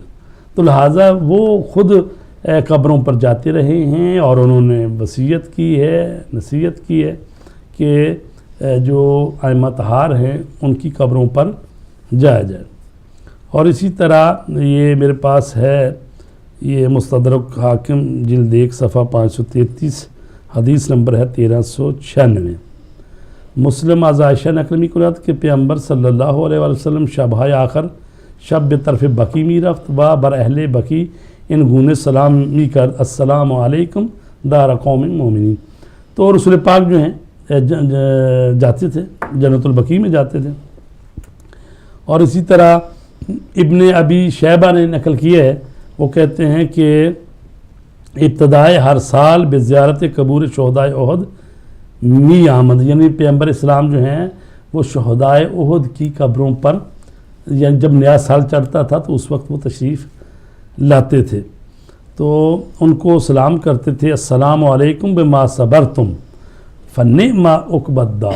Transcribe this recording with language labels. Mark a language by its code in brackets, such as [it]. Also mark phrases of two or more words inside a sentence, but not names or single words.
[ur] تو لہٰذا وہ خود قبروں پر جاتے رہے ہیں اور انہوں نے وصیت کی ہے، نصیحت کی ہے کہ جو ائمہ طہار ہیں ان کی قبروں پر جایا جائے. اور اسی طرح یہ میرے پاس ہے، یہ مستدرک حاکم جلد 1 صفحہ 533 حدیث نمبر ہے 1396. [fa] مسلم از عائشہ نقل می‌کند که پیامبر [ar] صلی اللہ علیہ وسلم [fa] شبهای آخر شب به طرف بقی میرفت و بر اهل بقی این گونه سلام میکرد [ar] السلام علیکم دار قوم مومنین. [ur] تو رسول پاک جو ہیں جاتے تھے جنت البقیع میں جاتے تھے. اور اسی طرح ابن ابی شیبہ نے نقل کیا ہے، وہ کہتے ہیں کہ [fa] ابتدائے ہر سال بے زیارت قبور شہدائے احد می آمد، [ur] یعنی پیغمبر اسلام جو ہیں وہ شہدائے احد کی قبروں پر یعنی جب نیا سال چڑھتا تھا تو اس وقت وہ تشریف لاتے تھے تو ان کو سلام کرتے تھے [ar] السلام علیکم بما صبرتم فنعم عقبی الدار.